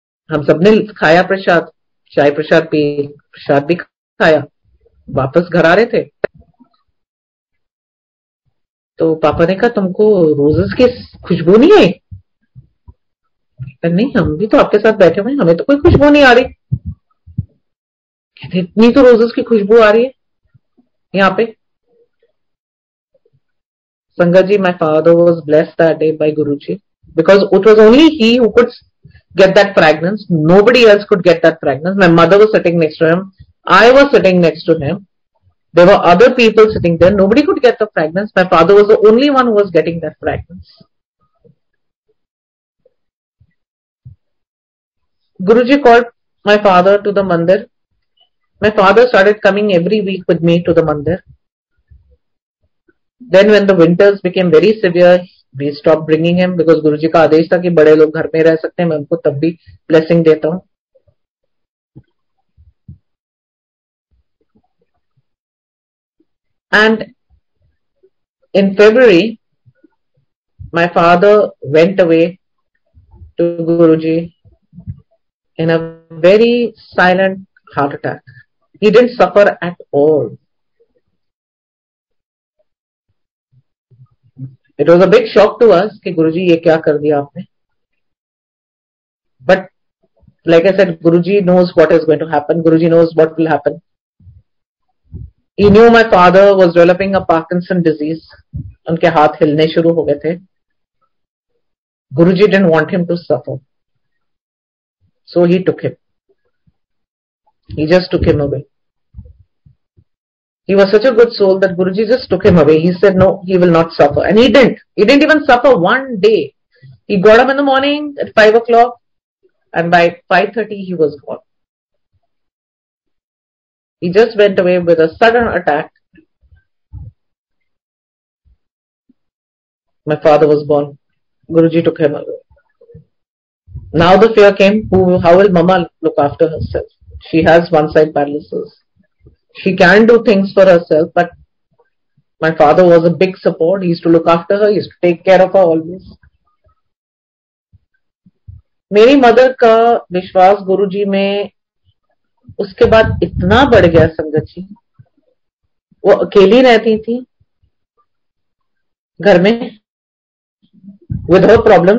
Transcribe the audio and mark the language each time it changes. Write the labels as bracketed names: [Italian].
[Hindi] हम सबने खाया प्रसाद, चाय प्रसाद पी, प्रसाद भी खाया, वापस घर आ रहे थे तो पापा ने कहा तुमको रोजेस की खुशबू नहीं आई? नहीं, हम भी तो आपके साथ बैठे हुए हैं, हमें तो कोई खुशबू नहीं आ रही। कहते इतनी तो रोजेस की खुशबू आ रही है यहाँ पे। [English] संगत ji, my father was blessed that day by Guruji, because it was only he who could get that fragrance. Nobody else could get that fragrance. My mother was sitting next to him. I was sitting next to him. There were other people sitting there. Nobody could get the fragrance. My father was the only one who was getting that fragrance. Guruji called my father to the mandir. My father started coming every week with me to the mandir. Then when the winters became very severe, we stopped bringing him, because [Hindi] गुरुजी का आदेश था कि बड़े लोग घर में रह सकते हैं, मैं उनको तब भी ब्लेसिंग देता हूँ। [English] And in February, my father went away to Guruji in a very silent heart attack. He didn't suffer at all. It was a big shock to us [Hindi] कि गुरुजी ये क्या कर दिया आपने। [English] But like I said, Guruji knows what is going to happen. Guruji knows what will happen. He knew my father was developing a Parkinson disease. [Hindi] उनके हाथ हिलने शुरू हो गए थे। [English] Guruji didn't want him to suffer, so he took him. He just took him away. He was such a good soul that Guruji just took him away. He said, no, he will not suffer. And he didn't. He didn't even suffer one day. He got up in the morning at 5 o'clock, and by 5:30 he was gone. He just went away with a sudden attack. My father was born. Guruji took him away. Now the fear came, how will Mama look after herself? She has one side paralysis. She can do things for herself, but my father was a big support. He used to look after her. He used to take care of her always. [Hindi] मेरी mother का विश्वास गुरुजी में उसके बाद इतना बढ़ गया संगत जी। वो अकेली रहती थी घर में [English] with her problem.